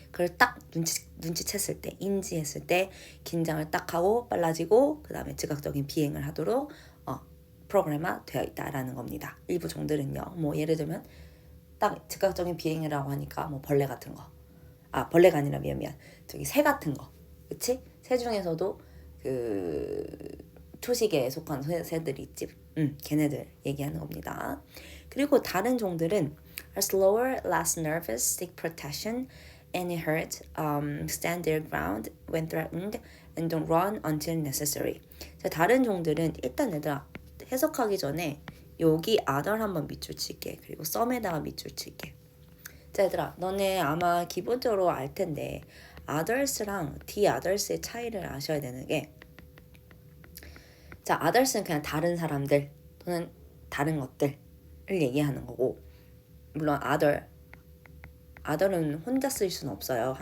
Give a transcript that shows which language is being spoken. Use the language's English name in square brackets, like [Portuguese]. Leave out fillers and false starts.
[Korean] 그걸 딱 눈치챘을 때, 인지했을 때 긴장을 딱 하고 빨라지고 그 다음에 즉각적인 비행을 하도록 프로그램화 되어 있다라는 겁니다. 일부 종들은요. 예를 들면 딱 즉각적인 비행이라고 하니까 벌레 같은 거. 벌레가 아니라 미안. 저기 새 같은 거. 그치? 새 중에서도 그 초식에 속한 새들이 있지. 걔네들 얘기하는 겁니다. 그리고 다른 종들은 [English] are slower, less nervous, seek protection, any hurt, stand their ground when threatened, and don't run until necessary. [Korean] 자, 다른 종들은 일단 얘들아 해석하기 전에 여기 other 한번 밑줄 칠게. 그리고 some에다가 밑줄 칠게. 자, 얘들아 너네 아마 기본적으로 알 텐데 others랑 the others의 차이를 아셔야 되는 게 자, others는 그냥 다른 사람들 또는 다른 것들을 얘기하는 거고 물론 other는 혼자 쓸 수는 없어요.